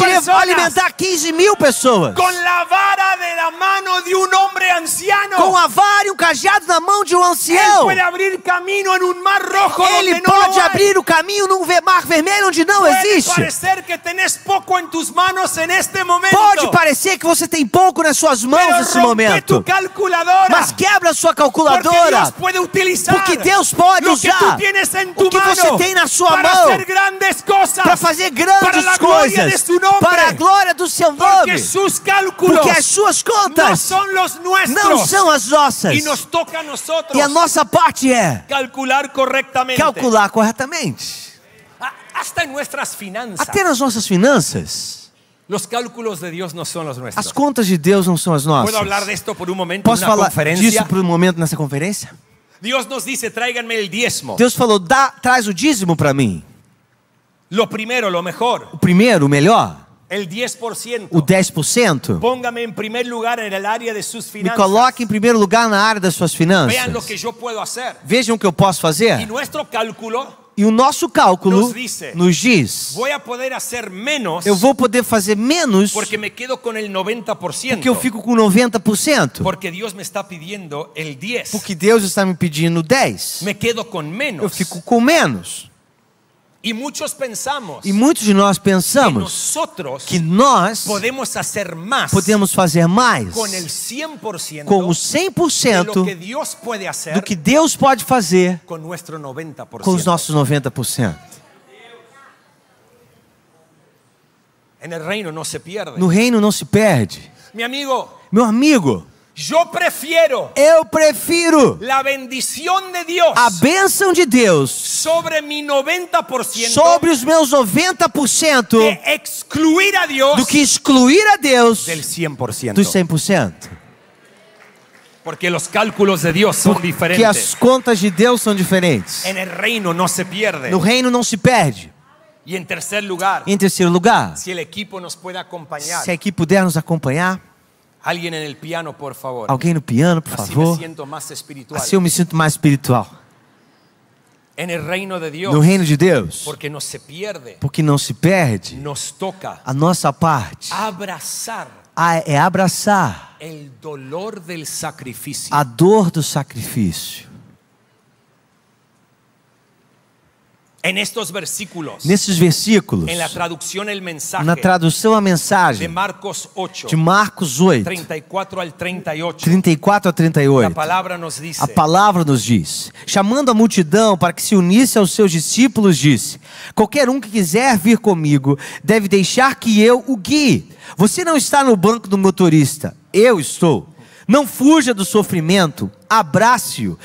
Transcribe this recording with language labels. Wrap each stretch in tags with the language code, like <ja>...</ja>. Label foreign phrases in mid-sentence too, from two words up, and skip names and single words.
<pt>pessoas. alimentar 15 mil pessoas.</pt> <es>Con la vara de la mano de un hombre anciano.</es> <pt>Com a vara e um cajado na mão de um</pt> <es>Él</es> <pt>ancião,</pt> <es>puede abrir camino en un mar rojo</es> <pt>ele</pt> <es>donde no</es> <pt>pode</pt> <es>lo hay.</es> <pt>abrir o caminho num mar vermelho onde não</pt> <es>Puede</es> <pt>existe.</pt> <es>parecer que tenés poco en tus manos en este momento.</es> <pt>Pode parecer que você tem pouco nas suas mãos</pt> <es>pero</es> <pt>nesse</pt> <es>rompe</es> <pt>momento,</pt> <es>tu calculadora.</es> <pt>mas quebra a sua</pt> <es>Porque</es> <pt>calculadora,</pt> <es>Dios puede utilizar</es> <pt>porque Deus pode</pt> <es>lo que tú</es> <pt>usar</pt> <es>tienes en tu</es> <pt>o que você</pt> <es>mano</es> <pt>tem na sua</pt> <es>para</es> <pt>mão</pt> <es>hacer grandes cosas,</es> <pt>para fazer</pt> <es>para</es> <pt>grandes</pt> <es>la gloria de</es> <pt>coisas</pt> <es>su nombre,</es> <pt>para a glória do seu</pt> <es>porque</es> <pt>nome,</pt> <es>sus cálculos</es> <pt>porque as suas</pt> <es>no</es> <pt>contas</pt> <es>son los nuestros</es> <pt>não são as nossas,</pt> <es>y nos toca a nosotros</es> <pt>e a nossa parte é</pt> <es>calcular correctamente.</es> <pt>calcular corretamente.</pt> <es>Hasta en nuestras finanzas.</es> <pt>Até nas nossas finanças,</pt> <es>Los cálculos de Dios no son los nuestros.</es> <pt>as contas de Deus não são as nossas.</pt> <es>¿Puedo hablar de esto por un momento</es> <pt>Posso</pt> <es>en una</es> <pt>falar</pt> <es>conferencia?</es> <pt>disso por um momento nessa conferência?</pt> <es>Dios nos dice, tráiganme el diezmo.</es> <pt>Deus falou, traz o dízimo para mim.</pt> <es>Lo primero, lo mejor,</es> <pt>O primeiro, o melhor,</pt> <es>el 10%.</es> <pt>o 10%.</pt> <es>Póngame en primer lugar en el área de sus</es> <pt>Me</pt> <es>finanzas.</es> <pt>coloque em primeiro lugar na área das suas</pt> <es>Vean lo</es> <pt>finanças.</pt> <es>que yo puedo hacer.</es> <pt>Vejam o que eu posso</pt> <es>Y</es> <pt>fazer.</pt> <es>nuestro cálculo,</es> <pt>E o nosso cálculo</pt> <es>Nos dice,</es> <pt>nos diz,</pt> <es>voy a poder hacer menos</es> <pt>eu vou poder fazer menos</pt> <es>porque me quedo con el 90%.</es> <pt>porque eu fico com 90%.</pt> <es>Porque Dios me está pidiendo el 10.</es> <pt>Porque Deus está me pedindo 10.</pt> <es>Me quedo con menos.</es> <pt>Eu fico com menos.</pt> <es>Y muchos pensamos</es> <pt>E muitos de nós</pt> <es>que</es> <pt>pensamos</pt> <es>nosotros</es> <pt>que nós</pt> <es>podemos hacer más</es> <pt>podemos fazer mais</pt> <es>con el 100%</es> <pt>com o</pt> <es>de lo</es> <pt>100%</pt> <es>que Dios puede hacer</es> <pt>do que Deus pode fazer</pt> <es>con nuestro 90%.</es> <pt>com os nossos 90%.</pt> <es>En el reino no se pierde.</es> <pt>No reino não se perde.</pt> <es>Mi amigo,</es> <pt>Meu amigo,</pt> <es>yo prefiero</es> <pt>eu prefiro</pt> <es>la bendición de Dios</es> <pt>a bênção de Deus</pt> <es>sobre mi 90%</es> <pt>sobre os meus 90%</pt> <es>que excluir a Dios</es> <pt>do que excluir a Deus</pt> <es>del 100%.</es> <pt>dos 100%.</pt> <es>Porque los cálculos de Dios son</es> <pt>Porque</pt> <es>diferentes.</es> <pt>as contas de Deus são diferentes.</pt> <es>En el reino no se pierde.</es> <pt>No reino não se perde.</pt> <es>Y en tercer lugar,</es> <pt>Em terceiro lugar,</pt> <es>si el equipo nos puede acompañar.</es> <pt>se aqui puder nos acompanhar,</pt> <es>Alguien en el piano, por favor.</es> <pt>alguém no piano, por</pt> <es>Así me</es> <pt>favor.</pt> <es>siento más espiritual.</es> <pt>Assim eu me sinto mais espiritual.</pt> <es>En el reino de Dios,</es> <pt>No reino de Deus,</pt> <es>porque no se pierde,</es> <pt>porque não se perde,</pt> <es>nos toca</es> <pt>a nossa parte</pt> <es>abrazar</es> <pt>é abraçar</pt> <es>el dolor del sacrificio.</es> <pt>a dor do sacrifício.</pt> <es>En estos versículos,</es> <pt>Nesses versículos,</pt> <es>en la traducción el mensaje</es> <pt>na tradução a</pt> <es>de</es> <pt>mensagem</pt> <es>Marcos 8,</es> <pt>de Marcos 8,</pt> <es>34 al 38,</es> <pt>34 a</pt> <es>la</es> <pt>38,</pt> <es>palabra nos dice,</es> <pt>a palavra nos diz: chamando a multidão para que se unisse aos seus discípulos, disse: qualquer um que quiser vir comigo deve deixar que eu o guie. Você não está no banco do motorista, eu estou. Não fuja do sofrimento, abrace-o.</pt>